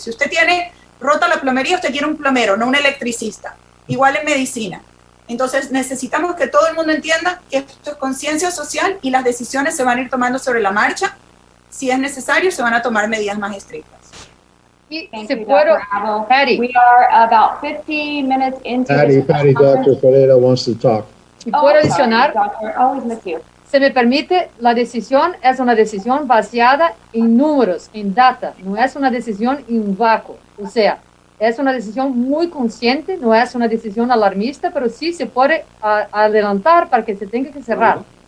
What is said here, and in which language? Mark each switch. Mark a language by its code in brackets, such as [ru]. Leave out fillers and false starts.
[es] Si usted tiene rota la plomería, usted quiere un plomero, no un electricista. Igual en medicina. Entonces necesitamos que todo el mundo entienda que esto es conciencia social y las decisiones se van a ir tomando sobre la marcha. Si es necesario, se van a tomar medidas más estrictas. [en] Thank you, Dr. Abo. We are about 50 minutes into this Patty, Dr. Pereira wants to talk. [es] Y puedo adicionar, [en] doctor. Always miss you. [es] se me permite, la decisión es una decisión basada en números, en data, no es una decisión en un vácuo. O sea, es una decisión muy consciente, no es una decisión alarmista, pero sí se puede adelantar para que se tenga que cerrar.